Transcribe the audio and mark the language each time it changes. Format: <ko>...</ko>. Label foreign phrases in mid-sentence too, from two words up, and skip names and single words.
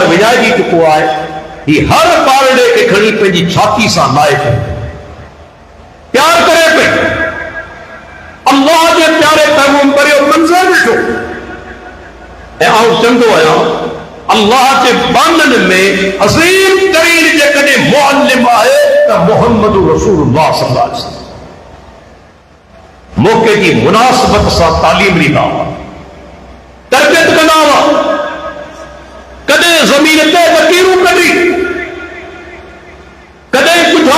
<sd>विञाइजी चुको आहे ही हर ॿारड़े खे खणी पंहिंजी छाती सां लाहे पई प्यार करे पई अल्लाह जे प्यारे पैगंबर जो मंज़र ॾिठो ऐं आउं चवंदो आहियां अल्लाह जे बाननि में अज़ीम तरीन जेकॾहिं मुअल्लिम आहे त मुहम्मद रसूलुल्लाह</sd> <ar>صلى الله عليه وسلم</ar> <sd>मौक़े जी मुनासिबत सां तालीम ॾींदा हुआ तरबियत कंदा हुआ कॾहिं ज़मीन ते लकीरूं कढी कॾहिं</sd>